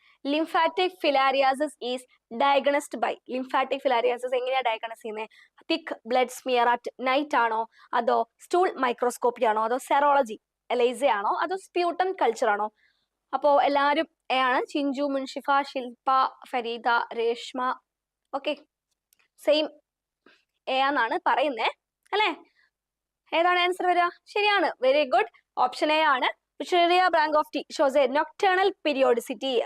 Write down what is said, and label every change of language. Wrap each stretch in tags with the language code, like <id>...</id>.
<en>Lymphatic filariasis is diagnosed by lymphatic filariasis</en> <ml>എങ്ങനെയാ diagnose ചെയ്യുന്നത്?</ml> <en>thick blood smear at night</en> <ml>ആണോ അതോ സ്റ്റൂൾ മൈക്രോസ്കോപ്പി ആണോ അതോ സെറോളജി എലൈസ ആണോ അതോ സ്പ്യൂട്ടം കൾച്ചർ ആണോ? അപ്പോൾ എല്ലാവരും എ ആണ്. ചിഞ്ചു, മുൻഷിഫ, ശില്പ, Farida, Reshma, okay same A എന്നാണ് പറയുന്നത് അല്ലേ? ഏതാണ് ആൻസർ വരിക? ശരിയാണ്, വെരി ഗുഡ്. ഓപ്ഷൻ എ ആണ്.</ml> <en>Usuria branch of T shows a nocturnal periodicity.</en>